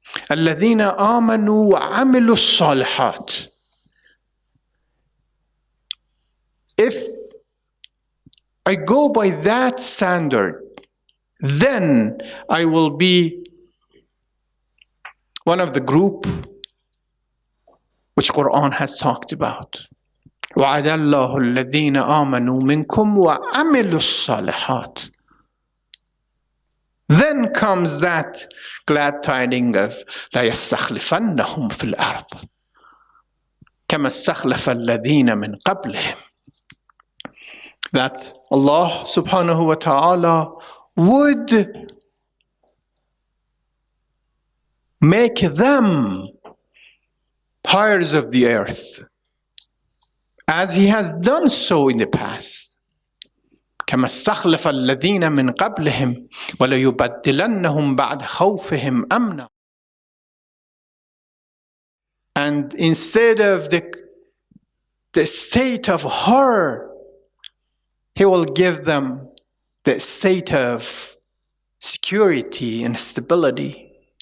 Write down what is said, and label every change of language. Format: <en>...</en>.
<ar>الذين آمنوا وعملوا الصالحات.</ar> <en>If I go by that standard, then I will be one of the group which Quran has talked about.</en> <ar>وعد الله الذين آمنوا منكم وعملوا الصالحات.</ar> <en>Then comes that glad tidings of</en> <ar>لا يستخلفنهم في الأرض كما استخلف الذين من قبلهم.</ar> <en>That Allah subhanahu wa ta'ala would make them heirs of the earth, as He has done so in the past.</en> <ar>كما استخلف الذين من قبلهم وليبدلنهم بعد خوفهم أمنا.</ar> <en>And instead of the state of horror, He will give them the state of security and stability.</en>